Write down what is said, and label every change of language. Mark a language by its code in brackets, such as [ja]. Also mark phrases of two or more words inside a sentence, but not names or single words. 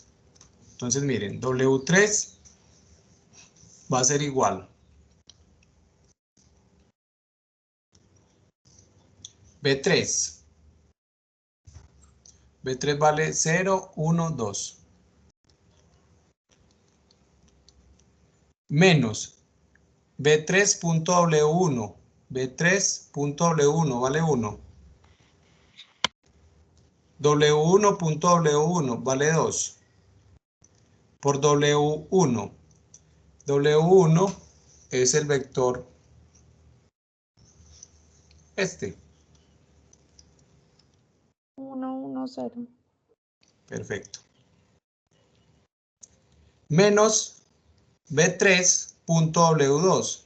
[es] Entonces miren, W3 va a ser igual B3. B3 vale 0, 1, 2. Menos B3.W1. B3.W1 vale 1. W1.W1 vale 2. Por W1. W1 es el vector este. 1, 1, 0. Perfecto. Menos B3.W2.